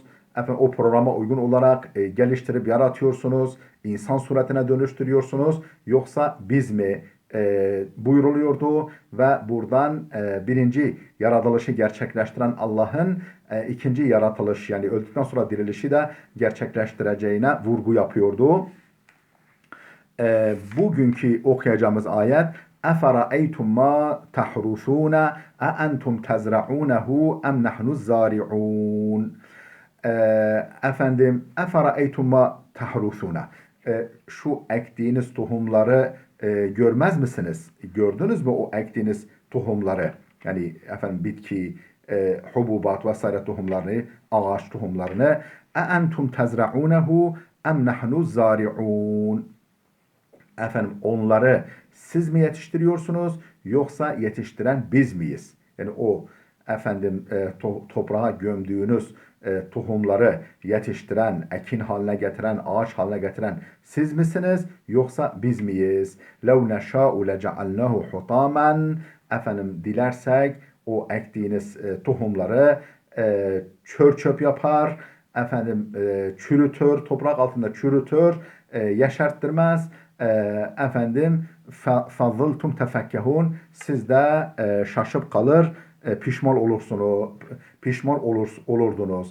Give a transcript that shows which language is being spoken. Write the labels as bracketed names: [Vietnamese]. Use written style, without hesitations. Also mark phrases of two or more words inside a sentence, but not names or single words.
[Turkish] Efendim o programa uygun olarak geliştirip yaratıyorsunuz, insan suretine dönüştürüyorsunuz, yoksa biz mi buyuruluyordu ve buradan birinci yaratılışı gerçekleştiren Allah'ın ikinci yaratılış, yani öldükten sonra dirilişi de gerçekleştireceğine vurgu yapıyordu. Bugünkü okuyacağımız ayet [Arabic] اَفَرَأَيْتُمْ مَا تَحْرُثُونَ اَاَنْتُمْ تَزْرَعُونَهُ اَمْ نَحْنُ الزَّارِعُونَ [Turkish] Efendim [Arabic] اَفَرَأَيْتُمْ مَا تَحْرُثُونَ [Turkish] Şu ektiğiniz tohumları görmez misiniz? Gördünüz mü o ektiğiniz tohumları? Yani efendim bitki, hububat vesaire tohumlarını, ağaç tohumlarını. [Arabic] اَاَنْتُمْ تَزْرَعُونَهُ اَمْ نَحْنُ الزَّارِعُونَ [Turkish] Efendim onları siz mi yetiştiriyorsunuz, yoksa yetiştiren biz miyiz? Yani o efendim toprağa gömdüğünüz tohumları yetiştiren, ekin haline getiren, ağaç haline getiren siz misiniz, yoksa biz miyiz? [Arabic] لَوْ نَشَاءُ لَجَعَلْنَهُ حُطَامًا [Turkish] Efendim dilersek o ektiğiniz tohumları çör çöp yapar, efendim çürütür, toprak altında çürütür, yeşerttirmez. Efendim [Arabic] فظلتم تفكهون, [Turkish] siz de şaşıp kalır, pişman olurdunuz.